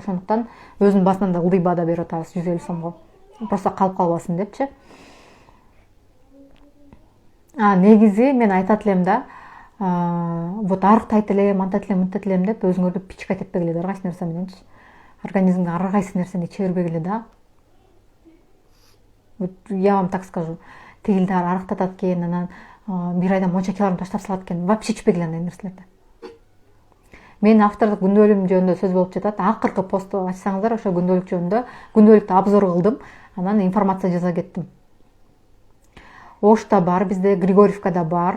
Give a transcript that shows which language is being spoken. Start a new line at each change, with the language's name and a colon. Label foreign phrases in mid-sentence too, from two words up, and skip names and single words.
Kyrgyz: Ошондуктан өзүнүн басынан да ылдый баада берип атабыз 150 сомго. Просто калып калбасын депчи. Негизи мен айтат элем да, вот арыктайт элем, антат элем, мынтат элем деп өзүңөрдү пичкать этпегиле да, ар кайсы нерсе мененчи. Организмге ар кайсы нерсени иче бербегиле да.
Russian: Вот я вам так скажу.
Kyrgyz: Тигилдар арыктатат экен, анан бир айда монча килограмм таштап салат экен. Вообще ичпегиле андай нерселерди. Менин автордук күндөлүгүм жөнүндө сөз болуп жатат. Акыркы посту ачсаңыздар, ошо күндөлүк жөнүндө күндөлүктү обзор кылдым. Анан информация жаза кеттим. Ошта бар, бизде Григорьевкада бар.